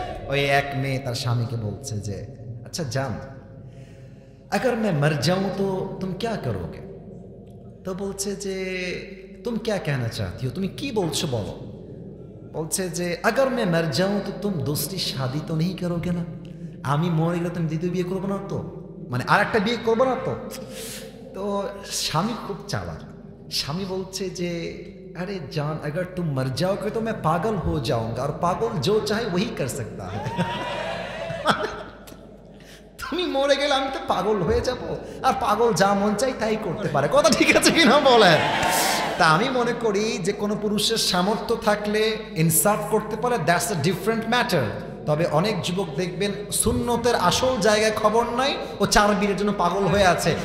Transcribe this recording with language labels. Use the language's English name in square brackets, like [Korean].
[Bangla] ওই এক মেয়ে তার স্বামীকে বলছে যে আচ্ছা জান, [Hindi] अगर मैं मर जाऊं तो तुम क्या करोगे। [Bangla] তো বলছে যে [Hindi] तुम क्या कहना चाहती हो, [Bangla] তুমি কি বলছো বলো। বলছে যে [Hindi] अगर मैं मर जाऊं तो तुम दूसरी शादी तो नहीं करोगे ना, [Bangla] আমি মরে গেলে তুমি দ্বিতীয় বিয়ে করবে না তো, মানে আর একটা বিয়ে করবে না তো। তো স্বামী খুব চালাক, স্বামী বলছে যে [Hindi] अरे जान अगर तुम मर जाओगे तो मैं पागल हो जाऊंगा और पागल जो चाहे वही कर सकता है। [Bangla] তুমি মরে গেলে আমি তো পাগল হয়ে যাব, আর পাগল যা মন চাই তাই করতে পারে। কথা ঠিক আছে কিনা বলেন। তা আমি মনে করি যে কোনো পুরুষের সামর্থ্য থাকলে ইনসাফ করতে পারে, [English] That's a different matter. [Bangla] তবে অনেক যুবক দেখবেন সুন্নতের আসল জায়গায় খবর নাই, ও চার বিয়ের জন্য পাগল হয়ে আছে।